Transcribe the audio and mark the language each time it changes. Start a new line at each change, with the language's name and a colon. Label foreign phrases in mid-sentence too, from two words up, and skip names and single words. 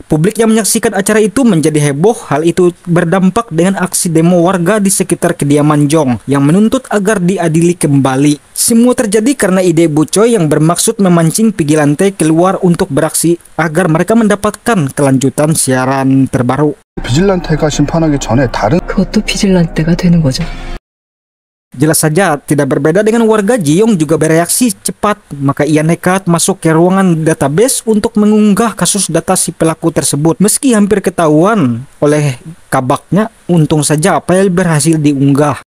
Indonesian: Publik yang menyaksikan acara itu menjadi heboh. Hal itu berdampak dengan aksi demo warga di sekitar kediaman Jong yang menuntut agar diadili kembali. Semua terjadi karena ide Bu Choi yang bermaksud memancing vigilante keluar untuk beraksi agar mereka mendapatkan kelanjutan siaran terbaru.
Korean: 비질란테가 심판하기 전에 다른 그것도 비질란테가 되는 거죠.
Indonesian: Jelas saja, tidak berbeda dengan warga, Ji-yong juga bereaksi cepat. Maka ia nekat masuk ke ruangan database untuk mengunggah kasus data si pelaku tersebut. Meski hampir ketahuan oleh kabaknya, untung saja file berhasil diunggah.